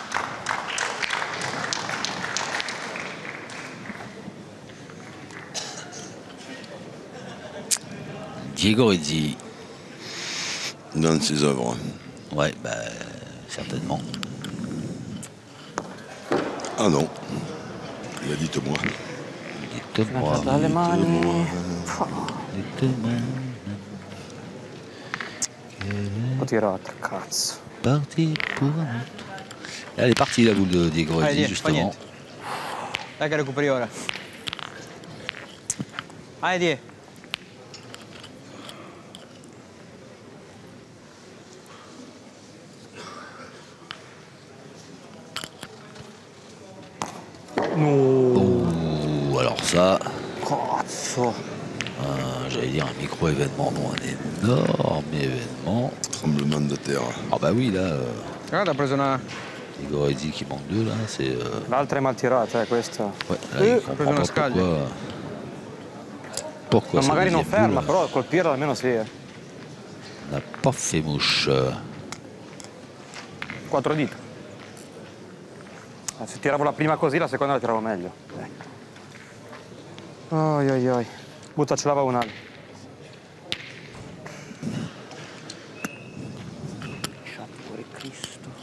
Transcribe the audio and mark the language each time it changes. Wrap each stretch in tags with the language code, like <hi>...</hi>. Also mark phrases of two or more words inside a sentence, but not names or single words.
<fr>Diego Rizzi. Dans ses œuvres. Ouais, bah, certainement. Ah non. Il a dit moi. Dites-moi.</fr> <it>Dalle mani.</it> <fr>Dites-moi.</fr> <it>Ho tirato, cazzo.</it> <fr>Parti pour un autre. Elle est partie la boule de Diego</fr> <it>Vai,</it> <fr>Rizzi,</fr> <it>Die, fa</it> <fr>justement.</fr> <it>niente. Dai che recuperi ora. Vai, Die.</it> <fr>Oh, alors ça,</fr> <it>Cazzo.</it> <fr>j'allais dire un micro-événement, non, un énorme événement. Tremblement de terre. Ah bah oui, là,</fr> <it>Guarda, ha preso una...</it> <fr>Diego Rizzi qui manque deux, là, c'est...</fr> <it>L'altra è mal tirata, questa.</it> <fr>Ouais, là, il</fr> <it>ha</it> <fr>comprend</fr> <it>preso una</it> <fr>pas</fr> <it>scaglia.</it> <fr>pourquoi</fr> <it>Ma</it> <fr>sa</fr> <it>magari non</it> <fr>deuxième</fr> <it>ferma,</it> <fr>boule</fr> <it>però colpirla almeno sì.</it> <fr>n'a pas fait mouche.</fr> <it>4 dita. Se tiravo la prima così, la seconda la tiravo meglio. Oi oi oi. Buttacela va un'altra. Sangue Cristo.</it>